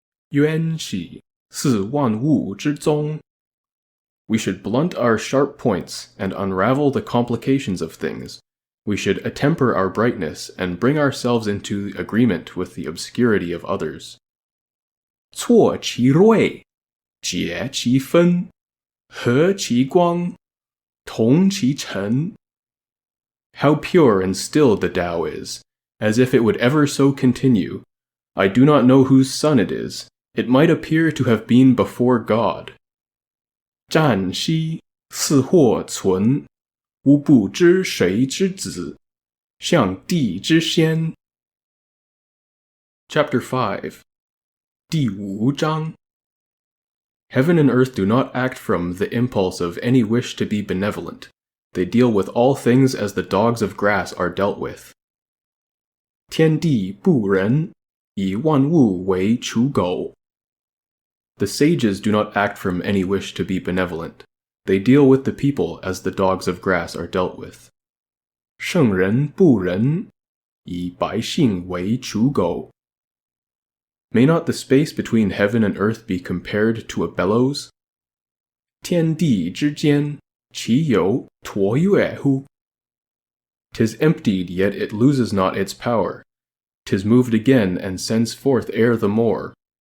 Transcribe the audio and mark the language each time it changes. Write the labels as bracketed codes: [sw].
[zh] 渊兮，似万物之宗. [en] We should blunt our sharp points and unravel the complications of things. We should attemper our brightness and bring ourselves into agreement with the obscurity of others. [zh] 错其锐，解其分，和其光，同其尘. [en] How pure and still the Tao is, as if it would ever so continue. I do not know whose son it is. It might appear to have been before God. [zh] 湛兮，似或存，吾不知谁之子，象帝之先. [en] Chapter 5. [zh] 第五章. [en] Heaven and earth do not act from the impulse of any wish to be benevolent. They deal with all things as the dogs of grass are dealt with. [zh] 天地不仁，以万物为刍狗. [en] The sages do not act from any wish to be benevolent. They deal with the people as the dogs of grass are dealt with. [zh] 圣人不仁，以百姓为刍狗. [en] May not the space between heaven and earth be compared to a bellows? [zh] 天地之间，其有橐越乎? [en] 'Tis emptied, yet it loses not its power. 'Tis moved again, and sends forth air the more.